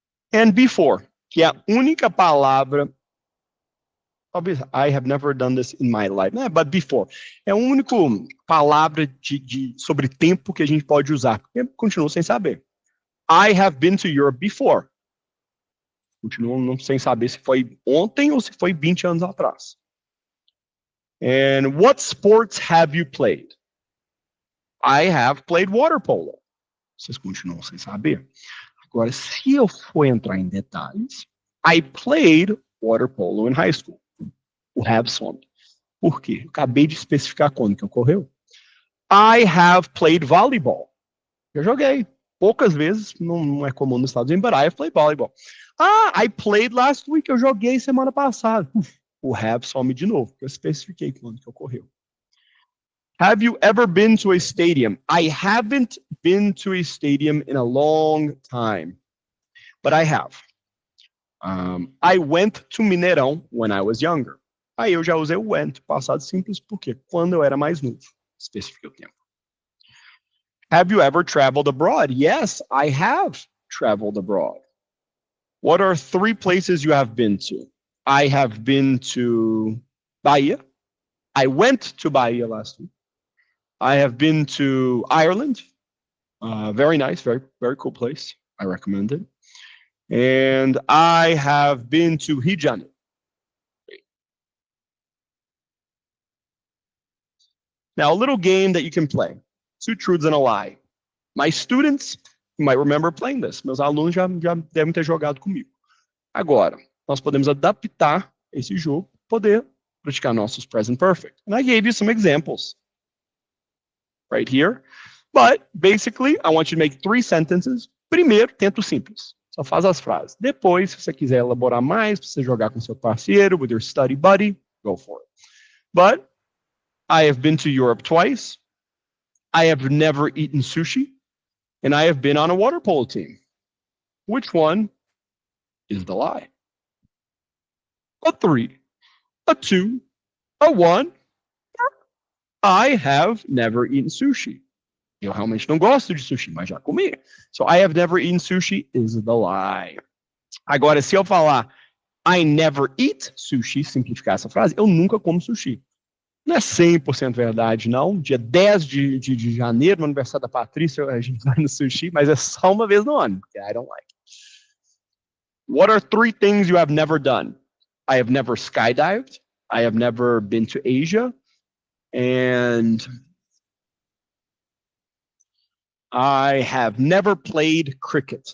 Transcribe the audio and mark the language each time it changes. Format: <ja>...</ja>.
<en>And before,</en> <pt>que é a única palavra, talvez,</pt> <en>I have never done this in my life, but before,</en> <pt>é a única palavra sobre tempo que a gente pode usar, porque continua sem saber.</pt> <en>I have been to Europe before.</en> <pt>Continuo sem saber se foi ontem ou se foi 20 anos atrás.</pt> <en>And what sports have you played? I have played water polo.</en> <pt>Vocês continuam sem saber. Agora, se eu for entrar em detalhes,</pt> <en>I played water polo in high school.</en> <pt>O have some. Por quê? Eu acabei de especificar quando que ocorreu.</pt> <en>I have played volleyball.</en> <pt>Eu joguei. Poucas vezes, não é comum nos Estados Unidos,</pt> <en>but I have played volleyball. I played last week.</en> <pt>Eu joguei semana passada. O have some de novo, porque eu especifiquei quando que ocorreu.</pt> <en>Have you ever been to a stadium? I haven't been to a stadium in a long time, but I have. I went to Mineirão when I was younger.</en> <pt>Aí eu já usei o went, passado simples, porque quando eu era mais novo. Especifiquei o tempo.</pt> <en>Have you ever traveled abroad? Yes, I have traveled abroad. What are 3 places you have been to? I have been to Bahia. I went to Bahia last week. I have been to Ireland. Very nice, very, very cool place. I recommend it. And I have been to Rio de Janeiro. Now, a little game that you can play. 2 truths and a lie. My students might remember playing this.</en> <pt>Meus alunos já devem ter jogado comigo. Agora, nós podemos adaptar esse jogo, poder praticar nossos present perfect.</pt> <en>And I gave you some examples right here. But, basically, I want you to make 3 sentences.</en> <pt>Primeiro, tenta o simples. Só faz as frases. Depois, se você quiser elaborar mais, se você jogar com seu parceiro,</pt> <en>with your study buddy, go for it. But, I have been to Europe twice. I have never eaten sushi. And I have been on a water polo team. Which one is the lie? A 3, a 2, a 1. I have never eaten sushi.</en> <pt>Eu realmente não gosto de sushi, mas já comi.</pt> <en>So, I have never eaten sushi is the lie.</en> <pt>Agora, se eu falar</pt> <en>I never eat sushi,</en> <pt>simplificar essa frase, eu nunca como sushi. Não é 100% verdade, não. Dia 10 de janeiro, no aniversário da Patrícia, a gente vai no sushi, mas é só uma vez no ano, porque</pt> <en>I don't like it. What are 3 things you have never done? I have never skydived. I have never been to Asia. And I have never played cricket.</en>